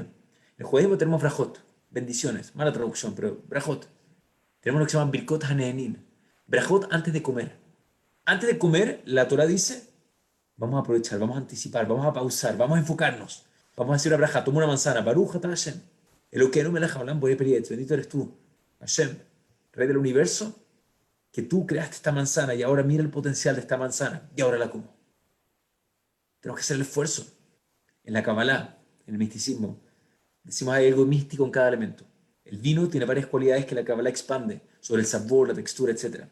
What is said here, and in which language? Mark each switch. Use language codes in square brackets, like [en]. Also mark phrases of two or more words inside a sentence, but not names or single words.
[es] En el judaísmo tenemos brajot, bendiciones, mala traducción, pero brajot. Tenemos lo que se llaman [he] ברכות הנהנין, [es] brajot antes de comer. Antes de comer, la Torah dice, vamos a aprovechar, vamos a anticipar, vamos a pausar, vamos a enfocarnos. Vamos a decir una braja, toma una manzana, [he] ברוך אתה השם. אלוקינו מלך העולם בורא פרי עץ, [es] bendito eres tú, Hashem, Rey del universo, que tú creaste esta manzana y ahora mira el potencial de esta manzana y ahora la como. Tenemos que hacer el esfuerzo. En la Kabbalah, en el misticismo, decimos hay algo místico en cada elemento. El vino tiene varias cualidades que la Kabbalah expande sobre el sabor, la textura, etc.